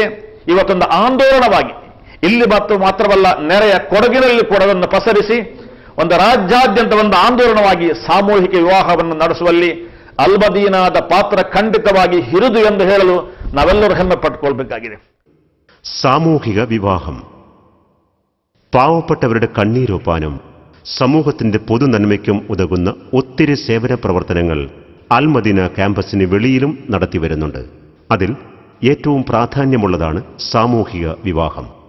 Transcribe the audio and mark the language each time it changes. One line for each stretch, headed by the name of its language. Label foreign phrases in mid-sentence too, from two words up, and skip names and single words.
Kannada: ಇವತ್ತೊಂದು ಆಂದೋಲನವಾಗಿ ಇಲ್ಲಿ ಮಾತ್ರವಲ್ಲ, ನೆರೆಯ ಕೊಡಗಿನಲ್ಲಿ ಕೂಡ ಅದನ್ನು ಪಸರಿಸಿ ಒಂದು ರಾಜ್ಯಾದ್ಯಂತ ಒಂದು ಆಂದೋಲನವಾಗಿ ಸಾಮೂಹಿಕ ವಿವಾಹವನ್ನು ನಡೆಸುವಲ್ಲಿ ಅಲ್ಮದೀನಾದ ಪಾತ್ರ ಖಂಡಿತವಾಗಿ ಹಿರಿದು ಎಂದು ಹೇಳಲು ನಾವೆಲ್ಲರೂ ಹೆಮ್ಮೆ ಪಟ್ಟುಕೊಳ್ಬೇಕಾಗಿದೆ.
Malayalam: സാമൂഹിക വിവാഹം പാവപ്പെട്ടവരുടെ കണ്ണീരൊപ്പാനും സമൂഹത്തിന്റെ പൊതുനന്മയ്ക്കും ഉതകുന്ന ഒത്തിരി സേവന പ്രവർത്തനങ്ങൾ അൽമദീന ക്യാമ്പസിന് വെളിയിലും നടത്തിവരുന്നുണ്ട്. അതിൽ ഏറ്റവും പ്രാധാന്യമുള്ളതാണ് സാമൂഹിക വിവാഹം.